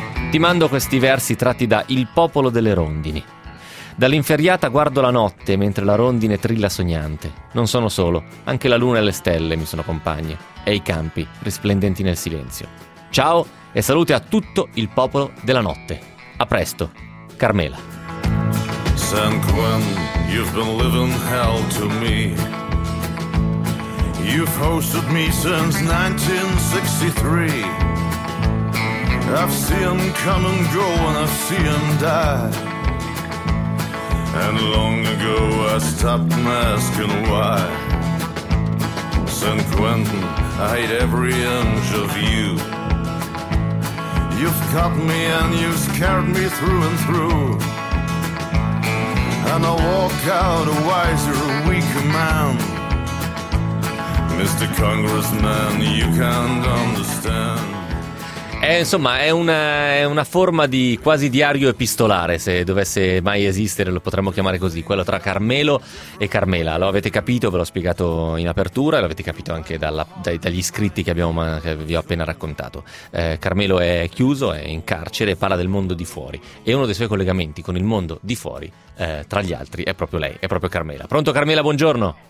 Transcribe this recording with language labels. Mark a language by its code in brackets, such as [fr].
[it] Ti mando questi versi tratti da Il popolo delle rondini. Dall'inferriata guardo la notte mentre la rondine trilla sognante. Non sono solo, anche la luna e le stelle mi sono compagne e i campi risplendenti nel silenzio. Ciao e salute a tutto il popolo della notte. A presto, Carmela. [en] San Juan, you've been living hell to me. You've hosted me since 1963. I've seen come and go and I've seen die. And long ago I stopped asking why. San Quentin, I hate every inch of you. You've caught me and you've scared me through and through. And I walk out a wiser, weaker man. Mr. Congressman, you can't understand. [it] Insomma, è una forma di quasi diario epistolare, se dovesse mai esistere, lo potremmo chiamare così, quello tra Carmelo e Carmela. Lo avete capito, ve l'ho spiegato in apertura, e l'avete capito anche dagli scritti che vi ho appena raccontato. Carmelo è chiuso, è in carcere, parla del mondo di fuori, e uno dei suoi collegamenti con il mondo di fuori, tra gli altri, è proprio lei, è proprio Carmela. Pronto Carmela, buongiorno?